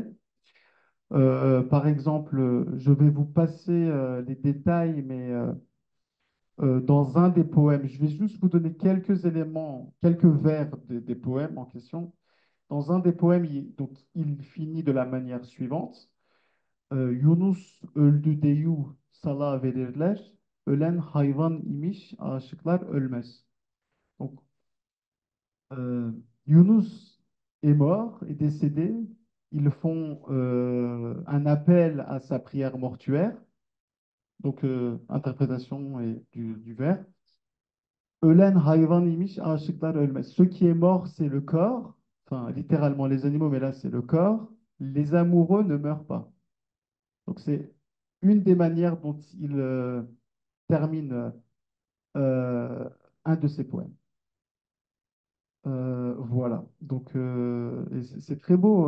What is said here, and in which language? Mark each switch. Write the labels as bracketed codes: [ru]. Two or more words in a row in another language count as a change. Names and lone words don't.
[fr] Par exemple, je vais vous passer les détails, mais dans un des poèmes, je vais juste vous donner quelques éléments, quelques vers des poèmes en question. Dans un des poèmes, il finit de la manière suivante. [tr] Yunus öldü deyu sala verirler. Ölen hayvan imiş, aşıklar ölmez. [fr] Donc, Yunus est mort, est décédé. Ils font un appel à sa prière mortuaire. Donc, interprétation du vers. [tr] Ölen hayvan imiş, aşıklar ölmez. [fr] Ce qui est mort, c'est le corps. Enfin, littéralement les animaux, mais là, c'est le corps. Les amoureux ne meurent pas. Donc, c'est une des manières dont il termine un de ses poèmes. Voilà. Donc, et c'est très beau.